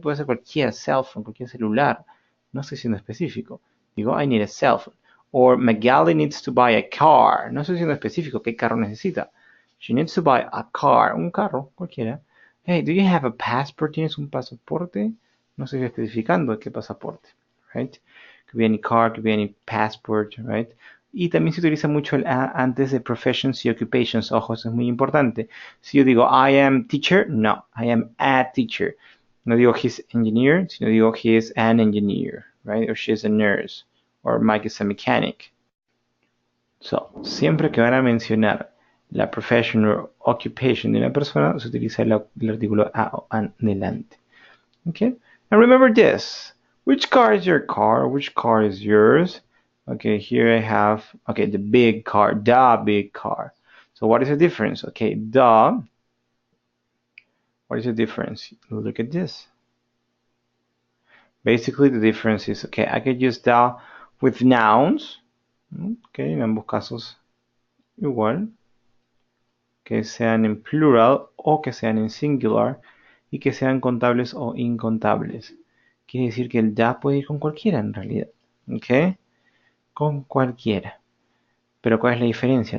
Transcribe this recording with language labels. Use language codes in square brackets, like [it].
[es] Puede ser cualquier cell phone, cualquier celular. No estoy siendo específico. Digo, [en] I need a cell phone. Or Magali needs to buy a car. [es] No estoy siendo específico. ¿Qué carro necesita? [en] She needs to buy a car. [es] Un carro, cualquiera. [en] Hey, do you have a passport? [es] ¿Tienes un pasaporte? No estoy especificando qué pasaporte, [en] right? Could be any car, could be any passport, right? [es] Y también se utiliza mucho el a antes de professions y occupations. Ojo, eso es muy importante. Si yo digo [en] I am teacher, no, I am a teacher. [es] No digo [en] he's engineer, [es] sino digo [en] he is an engineer, right? Or she is a nurse, or Mike is a mechanic. So, [es] siempre que van a mencionar la profession o occupation de una persona, se utiliza el artículo a o an delante. [en] Okay? And remember this. Which car is your car? Which car is yours? Okay, here I have, okay, the big car, the big car. So what is the difference? Okay, what is the difference? Look at this. Basically, the difference is, okay, I could use the with nouns. [es] Okay, en ambos casos igual. Que sean en plural o que sean en singular y que sean contables o incontables. Quiere decir que el da puede ir con cualquiera en realidad. ¿Ok? Con cualquiera. Pero ¿cuál es la diferencia?